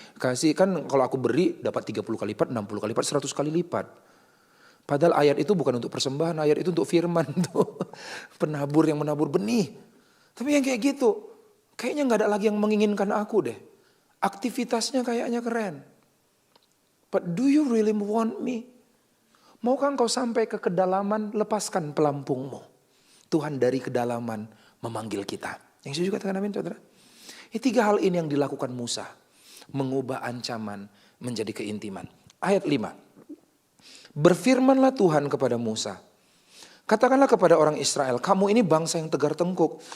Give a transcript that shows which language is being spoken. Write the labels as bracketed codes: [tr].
[id] Kasih kan kalau aku beri dapat 30 kali lipat, 60 kali lipat, 100 kali lipat. Padahal ayat itu bukan untuk persembahan, ayat itu untuk firman tuh. Penabur yang menabur benih. Tapi yang kayak gitu, kayaknya gak ada lagi yang menginginkan aku deh. Aktivitasnya kayaknya keren. [en] But do you really want me? [id] Maukah engkau sampai ke kedalaman, lepaskan pelampungmu. Tuhan dari kedalaman memanggil kita. Yang saya juga katakan amin saudara. 3 hal ini yang dilakukan Musa. Mengubah ancaman menjadi keintiman. Ayat 5. Berfirmanlah Tuhan kepada Musa. Katakanlah kepada orang Israel, kamu ini bangsa yang tegar tengkuk.